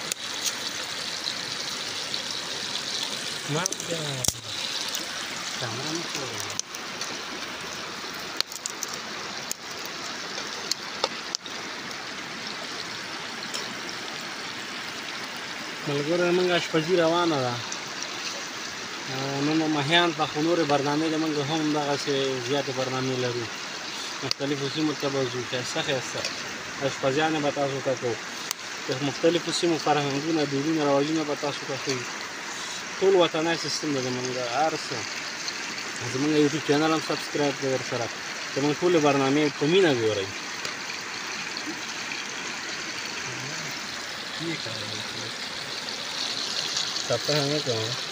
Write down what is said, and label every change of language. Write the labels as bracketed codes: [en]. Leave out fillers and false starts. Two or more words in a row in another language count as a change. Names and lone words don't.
[id] Maaf ya. Tangan tu. [ps] ملګرو موږ اشپزي روانه ده نن ماهیان ته خو نورې برنامې د موږ هم دغسې زیاتې برنامې لرو مختلفو سیمو ته به ځو ښایسته اشپزیانې به تاسو ته کوو د مختلفو سیمو فرهنګونه دودونه رواجونه به تاسو ته ښیو ټول وطنی سیستم دی زموږ هر څه زموږ یوټیوب چینل هم سبسکرایب کړئ ورسره زموږ ټولې برنامې په مینه ګورئ [id] Capek banget ya.